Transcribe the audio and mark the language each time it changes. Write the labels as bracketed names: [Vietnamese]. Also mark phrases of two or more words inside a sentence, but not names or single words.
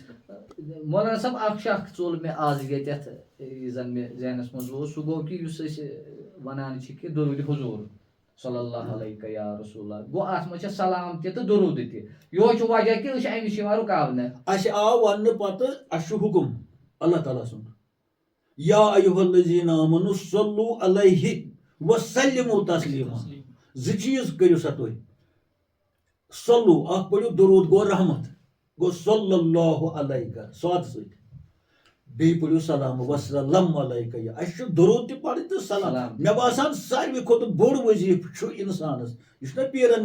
[Kashmiri] مولانا صٲب اکھ شک ژوٚل مےٚ آز ییٚتٮ۪تھ یہِ زن مےٚ ذہنس منٛز اوس سُہ گوٚو کہِ یُس أسۍ ونان چھِ کہِ درود حضوٗر [Arabic] صلی اللہ علیہ یا رسول اللہ [Kashmiri] گوٚو اتھ منٛز چھِ سلام تہِ تہٕ درود تہِ یہوے چھُ وجہ کہِ أسۍ چھِ امہِ نِش یِوان رُکاونہٕ اسہِ آو وننہٕ پتہٕ اسہِ چھُ حُکُم اللہ تعالیٰ سُنٛد [Arabic] یا ایُہا الذیٖنَ آمنوا صلوا علیہ وسلموا تسلیٖما [Kashmiri] زٕ چیٖز کٔرِو سا تُہۍ صلو اکھ پٔرِو درود گوٚو رحمت گوٚو [Arabic] صلی اللہ علیہ [Kashmiri] سادٕ سۭتۍ بیٚیہِ پٔرِو سلام [Arabic] وسلم علیکہ [Kashmiri] اسہِ چھُ درود تہِ پرٕنۍ تہٕ سلام مےٚ باسان ساروی کھۄتہٕ بوٚڑ وظیٖفہٕ چھُ اِنسانس یہِ چھُنہ پیرن